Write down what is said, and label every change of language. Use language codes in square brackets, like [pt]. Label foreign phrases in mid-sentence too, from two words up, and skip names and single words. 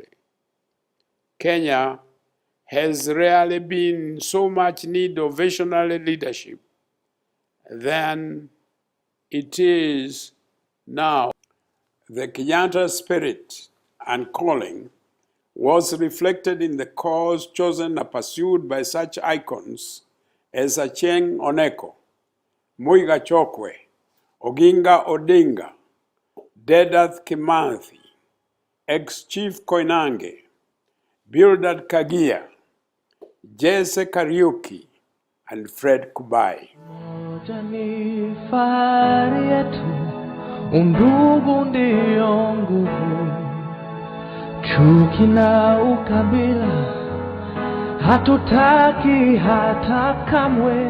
[en] Kenya has rarely been in so much need of visionary leadership than it is now. The Kenyatta spirit and calling was reflected in the cause chosen and pursued by such icons as Acheng Oneko, Muiga Chokwe, Oginga Odinga, Dedath Kimathi, ex-Chief Koinange, Bildad Kagia, Jesse Kariuki, and Fred Kubai. [sw] Ni fahari yetu, undugu ndio nguvu, chuki na ukabila hatutaki hata kamwe.